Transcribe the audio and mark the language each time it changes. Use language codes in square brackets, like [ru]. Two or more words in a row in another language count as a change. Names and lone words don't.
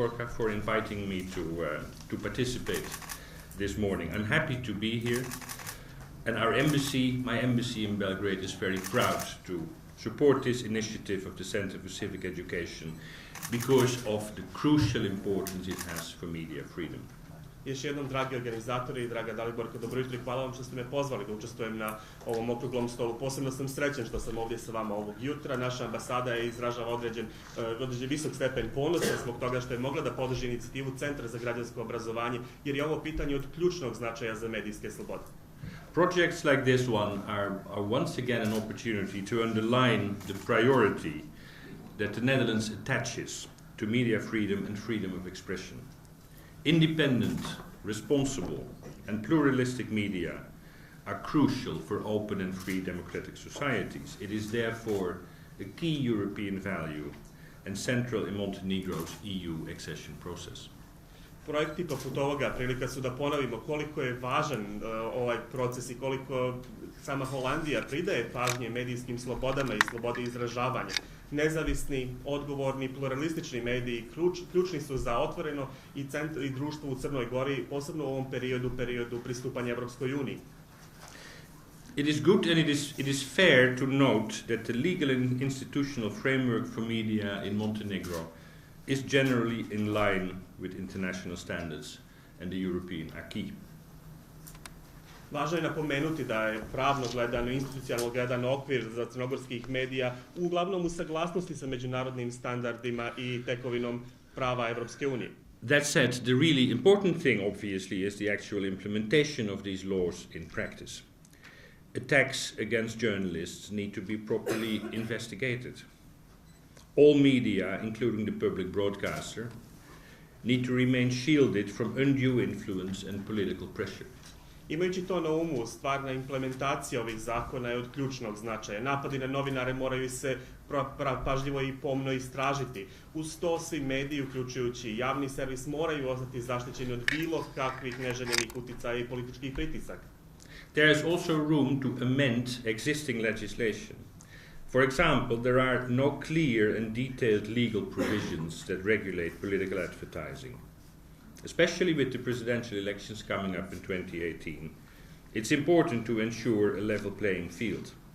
[en] for inviting me to participate this morning. I'm happy to be here, and my embassy in Belgrade is very proud to support this initiative of the Center for Civic Education because of the crucial importance it has for media freedom. [sr] Još jednom, dragi organizatori i draga Daliborka, dobro jutro i hvala vam što ste me pozvali da učestvujem na ovom okruglom stolu. Posebno sam srećen što sam ovdje sa vama ovog jutra. Naša ambasada izražava određen visok stepen ponosa zbog toga što je mogla da podrži inicijativu Centra za građansko obrazovanje, jer je ovo pitanje od ključnog značaja za medijske slobode. [en] Projects like this one are once again an opportunity to underline the priority that the Netherlands attaches to media freedom and freedom of expression. Independent, responsible, and pluralistic media are crucial for open and free democratic societies. It is therefore a key European value and central in Montenegro's EU accession process. [sr] Projekti poput ovoga prilika su da ponovimo koliko je važan ovaj proces i koliko sama Holandija pridaje pažnje medijskim slobodama i slobodi izražavanja. Nezavisni, odgovorni, pluralistični mediji ključni su za otvoreno i društvo u Crnoj Gori, posebno u ovom periodu pristupanja Evropskoj uniji. [en] It is good and it is fair to note that the legal and institutional framework for media in Montenegro is generally in line with international standards and the European acquis. [sr] Važno je napomenuti da je pravno gledano, institucionalno gledano okvir za crnogorskih medija uglavnom u saglasnosti sa međunarodnim standardima i tekovinom prava Evropske unije. [en] That said, the really important thing, obviously, is the actual implementation of these laws in practice. Attacks against journalists need to be properly investigated. All media, including the public broadcaster, need to remain shielded from undue influence and political pressure. [sr] Imajući to na umu, stvarna implementacija ovih zakona je od ključnog značaja. Napadi na novinare moraju se pažljivo i pomno istražiti. Uz to svi mediji, uključujući javni servis, moraju ostati zaštićeni od bilo kakvih neželjenih uticaja i političkih pritisaka. [en] There is also room to amend existing legislation. For example, there are no clear and detailed legal provisions that regulate political advertising. Especially with the presidential elections coming up in 2018, it's important to ensure a level playing field.